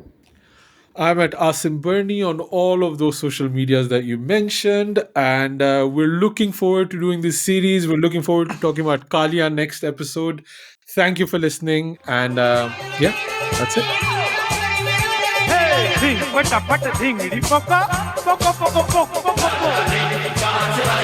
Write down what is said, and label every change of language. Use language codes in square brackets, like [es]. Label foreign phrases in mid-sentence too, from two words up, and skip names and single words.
[en] I'm at Asim Bernie on all of those social medias that you mentioned. And we're looking forward to doing this series. We're looking forward to talking about Kalia next episode. Thank you for listening. And yeah, that's it. Hey, ding, pata, pata, dingity, papa, papa, papa, papa, papa.